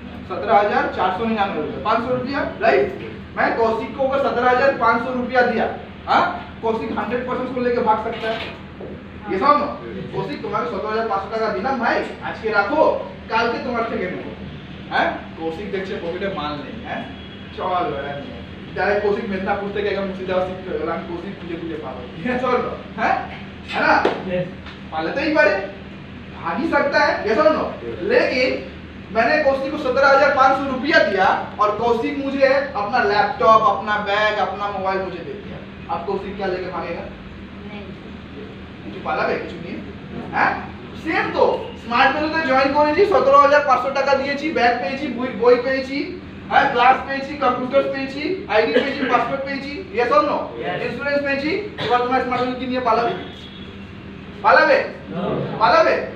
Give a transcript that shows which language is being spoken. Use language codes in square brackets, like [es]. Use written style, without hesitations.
[hi] 17,499 रुपया, 500 रुपया, राइट? मैं कौशिक को अगर 17,500 रुपया दिया, हाँ, कौशिक 100% को लेके भाग सकता है। ये समझो, कौशिक तुम्हारे [bn] 17,500 টাকা দিলাম ভাই, আজকে রাখো, কালকে তোমার থেকে নেব, হ্যাঁ? কৌশিক দেখছে পকেটে মাল নেই, হ্যাঁ, চল ডাইরেক্ট কৌশিক মেদিনীপুর থেকে একদম মুর্শিদাবাদ শিফট হয়ে গেল, আমি কৌশিক খুঁজে পাবো, চল, হ্যাঁ, [hi] है ना? पाले तो ही पाले, भाग ही सकता है, ये समझो। लेकिन मैंने कौशिक को 17,500 रुपया दिया और कौशिक मुझे अपना लैपटॉप, अपना बैग, अपना मोबाइल मुझे दे दिया। अब कौशिक क्या लेके भागेगा? नहीं, पाला है [bn] কিছু নিয়ে হ্যাঁ সেম তো স্মার্ট ভ্যালুতে জয়েন করেছি 17,500 টাকা দিয়েছি, ব্যাগ পেয়েছি, বই পেয়েছি, হ্যাঁ ক্লাস পেয়েছি, কম্পিউটার পেয়েছি, আইডি পেয়েছি, পাসপোর্ট পেয়েছি, ইয়েস অর নো? ইন্স্যুরেন্স পেয়েছি। এবার তোমার স্মার্ট ভ্যালু কি নিয়ে পালাবে? পালাবে? পালাবে?